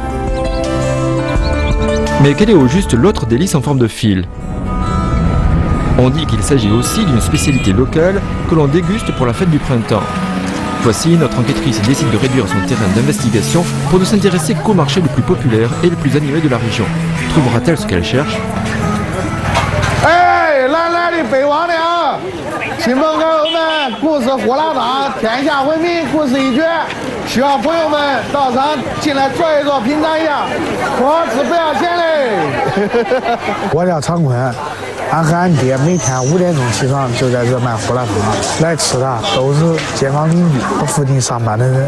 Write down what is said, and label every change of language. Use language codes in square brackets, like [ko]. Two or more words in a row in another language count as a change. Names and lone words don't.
[fr] Mais quel est au juste l'autre délice en forme de fil? On dit qu'il s'agit aussi d'une spécialité locale que l'on déguste pour la fête du printemps. Voici, notre enquêtrice décide de réduire son terrain d'investigation pour ne s'intéresser qu'au marché le plus populaire et le plus animé de la région. Trouvera-t-elle ce qu'elle cherche? [zh] 哎，来的北王娘，亲朋好友们，故事火辣汤，天下闻名，故事一绝。希望朋友们到场进来坐一坐，品尝一下，好吃不要钱嘞。我叫常坤，俺和俺爹每天5点钟起床就在这卖胡辣汤，来吃的都是街坊邻居和附近上班的人。